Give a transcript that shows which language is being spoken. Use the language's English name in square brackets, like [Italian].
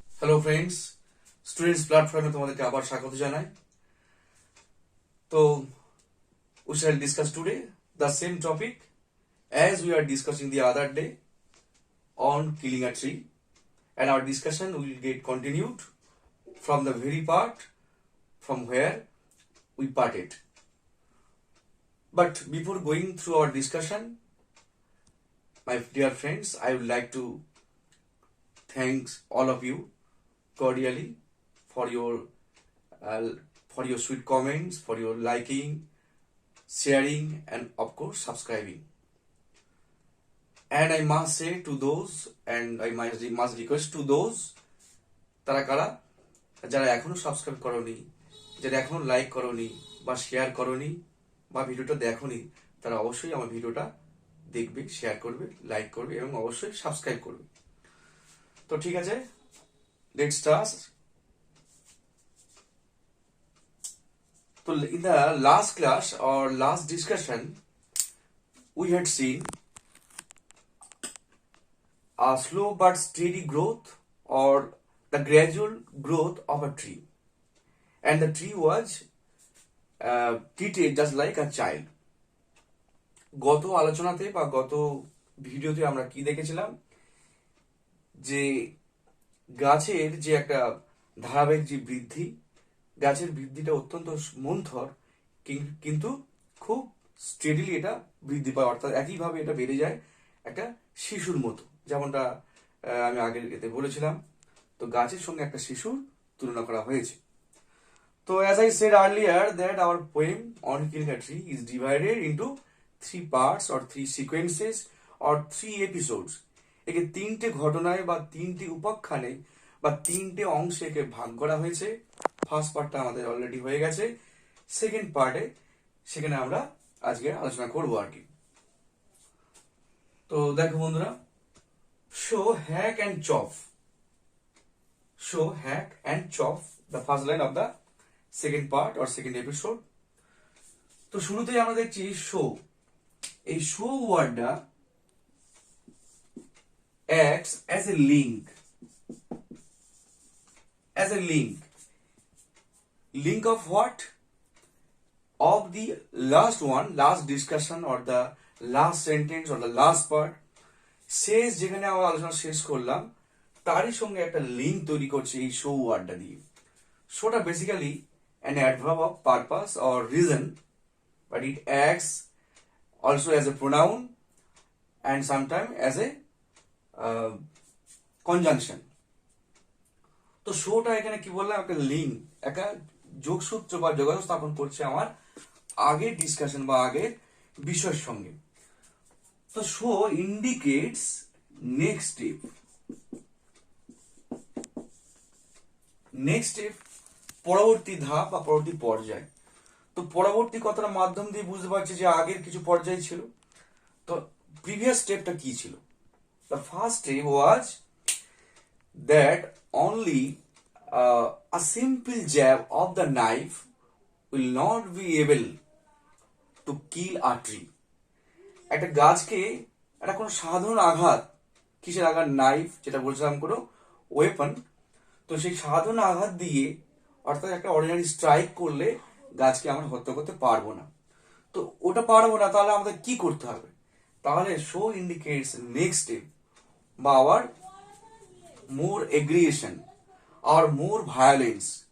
[Bangla] Hello friends, students প্ল্যাটফর্মে তোমাদেরকে আবার স্বাগত জানাই। [English] তো we shall discuss today the same topic as we are discussing the other day on killing a tree, and our discussion will get continued from the very part from where we parted. But before going through our discussion, my dear friends, I would like to thank all of you cordially for your uh, sweet comments, for your liking, sharing, and of course subscribing. And I must say to those, [Bangla] and I must request to those তারা কারা যারা এখনো subscribe করনি, যারা এখনো like করনি বা share করনি বা ভিডিওটা দেখোনি, তারা অবশ্যই আমার ভিডিওটা দেখবে, শেয়ার করবে, লাইক করবে এবং অবশ্যই সাবস্ক্রাইব করবে। তো ঠিক আছে, [English] Let's start. So in the last class or last discussion, we had seen a slow but steady growth or the gradual growth of a tree, and the tree was treated just like a child. [Bangla] গত আলোচনাতে বা গত ভিডিওতে আমরা কি দেখেছিলাম, যে গাছের যে একটা ধারাবাহিক যে বৃদ্ধি, গাছের বৃদ্ধিটা অত্যন্ত মন্থর কিন্তু খুব স্টেডিলি এটা বৃদ্ধি পায়, অর্থাৎ একইভাবে এটা বেড়ে যায় একটা শিশুর মতো, যেমনটা আমি আগের এতে বলেছিলাম। তো গাছের সঙ্গে একটা শিশুর তুলনা করা হয়েছে। [English] তো as I said earlier that our poem on killing a tree is divided into 3 parts or 3 sequences or 3 episodes. [Bangla] একে 3টে ঘটনায় বা 3টি উপাখ্যানে বা 3টে অংশে একে ভাগ করা হয়েছে। ফার্স্ট পার্টটা আমাদের অলরেডি হয়ে গেছে, সেকেন্ড পার্টে সেখানে আমরা আজকে আলোচনা করবো আর কি। তো দেখো বন্ধুরা, [English] So hack and chop, so hack and chop, the first line of the second part or second episode. [Bangla] তো শুরুতেই আমরা দেখছি শো। এই শো ওয়ার্ডটা [English] acts as a link, as a link of what, of the last one, last discussion or the last sentence or the last part, [Bangla] শেষ যেখানে আমরা আলোচনা শেষ করলাম তারই সঙ্গে একটা লিঙ্ক তৈরি করছে এই শো ওয়ার্ডটা দিয়ে। [English] শোটা basically an adverb of purpose or reason, but it acts also as a pronoun and sometimes as a conjunction. [Bangla] তো শোটা এখানে কি বললাম, একটা লিঙ্ক, একটা যোগসূত্র বা যোগাযোগ স্থাপন করছে আমার আগের ডিসকাশন বা আগের বিষয়ের সঙ্গে। তো [English] so indicates next step, next step [Bangla] পরবর্তী ধাপ বা পরবর্তী পর্যায়। তো পরবর্তী কথার মাধ্যম দিয়ে বুঝতে পারছি যে আগের কিছু পর্যায় ছিল। তো প্রিভিয়াস স্টেপটা কি ছিল? [English] The first step was that only a simple jab of the knife will not be able to kill a tree. [Bangla] একটা গাছকে একটা কোনো সাধারণ আঘাত, কিসের আঘাত? নাইফ, যেটা বলছিলাম কোনো ওয়েপন। তো সেই সাধারণ আঘাত দিয়ে, অর্থাৎ একটা অর্ডিনারি স্ট্রাইক করলে গাছকে আমরা হত্যা করতে পারবো না। তো ওটা পারবো না, তাহলে আমাদের কি করতে হবে? তাহলে [English] So indicates next step বা our more aggression আর more violence.